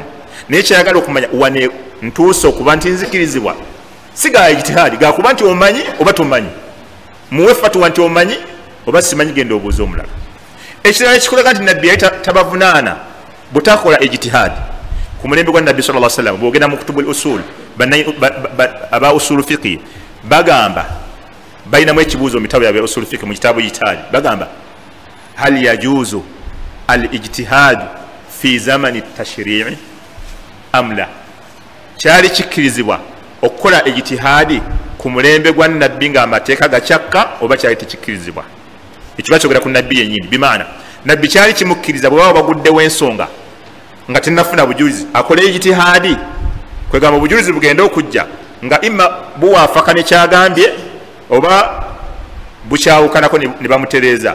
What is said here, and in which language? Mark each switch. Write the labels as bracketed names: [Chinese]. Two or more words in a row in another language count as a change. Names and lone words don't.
[Ganda] Naye kyayagala okumanya wane ntuuse okuba nti nzikirizibwa si ga ijtihadi, gakuba nti omanyi oba tomanyi, muwe fatuwa nti omanyi oba simanyi, genda obuuza omulala. Ekirala ekikulaga nti nabbi yali tabavunaana butakola ijtihadi ku mulembe gwa nabbi [Arabic] صلى الله عليه وسلم. [Ganda] Bwogenda mu [Arabic] كتب الأصول, [Ganda] aba [Arabic] أصول فقه [Ganda] bagamba, bayinamu ekibuuzo mu bitabo bya [Arabic] أصول فقه [Ganda] mu [Arabic] كتاب اجتهاد, [Ganda] bagamba [Arabic] هل يجوز الاجتهاد في زمن التشريع أم لا, [Ganda] kyali kikkirizibwa okukola ijtihadi ku mulembe gwa nabbi nga amateeka gakyakka oba kyali tekikkirizibwa? Ekyo bakyogera ku nabbi yennyini, bimaana nabbi kyali kimukkiriza bwe baba baguddewo ensonga nga tennafuna bujulizi akole ijtihadi, kwegamba obujulizi bugenda okujja nga imma buwaafaka ne kyagambye oba bukyawukanako ne bamutereeza.